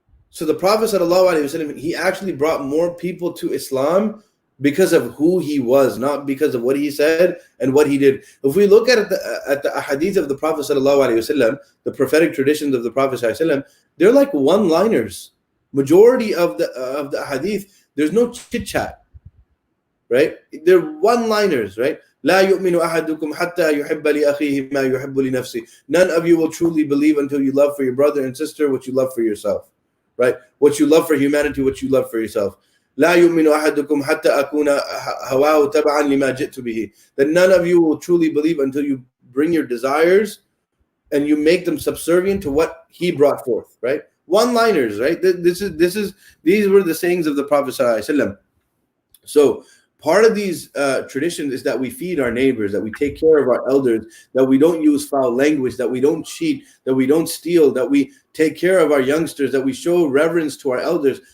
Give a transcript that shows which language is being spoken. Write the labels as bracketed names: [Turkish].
[English] So the Prophet ﷺ, he actually brought more people to Islam because of who he was, not because of what he said and what he did. If we look at the hadith of the Prophet ﷺ, the prophetic traditions of the Prophet ﷺ, they're like one-liners. Majority of the hadith, There's no chit chat, right? They're one-liners, right? [Arabic] لا يؤمن أحدكم حتى يحب لأخيه ما يحب لنفسه. [English] None of you will truly believe until you love for your brother and sister what you love for yourself, right? What you love for humanity, what you love for yourself. [Arabic] لا يؤمن أحدكم حتى أكون هواه تبعا لما جئت به. [English] That none of you will truly believe until you bring your desires and you make them subservient to what he brought forth, right? One-liners, right? These were the sayings of the Prophet ﷺ. So part of these traditions is that we feed our neighbors, that we take care of our elders, that we don't use foul language, that we don't cheat, that we don't steal, that we take care of our youngsters, that we show reverence to our elders.